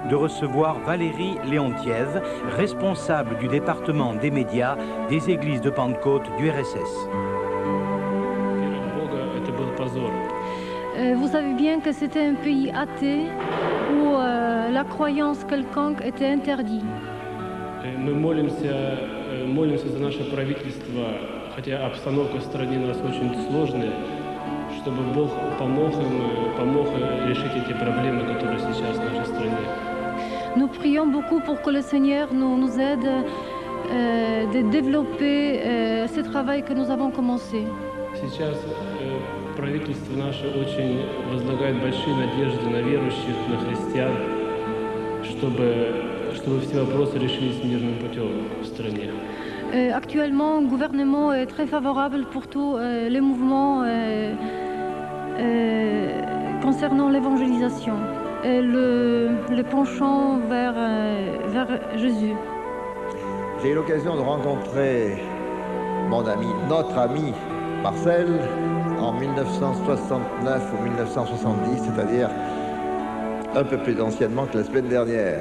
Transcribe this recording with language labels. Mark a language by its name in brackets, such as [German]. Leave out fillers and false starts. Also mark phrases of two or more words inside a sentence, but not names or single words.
[French] de recevoir Valérie Léontiev, responsable du département des médias des églises de Pentecôte du RSS. Vous savez bien que c'était un pays athée où la croyance quelconque était interdite. [Russian] Мы молимся за наше правительство, хотя обстановка в стране у нас очень сложная, чтобы Бог помог решить эти проблемы, которые сейчас в нашей стране. [French] Nous prions beaucoup pour que le Seigneur nous aide de développer ce travail que nous avons commencé. [Russian] Сейчас правительство наше очень возлагает большие надежды на верующих, на христиан, чтобы все вопросы решились мирным путем в стране. [French] Actuellement, le gouvernement est très favorable pour tous les mouvements concernant l'évangélisation et le penchant vers Jésus. J'ai eu l'occasion de rencontrer notre ami Marcel en 1969 ou 1970, c'est-à-dire un peu plus anciennement que la semaine dernière.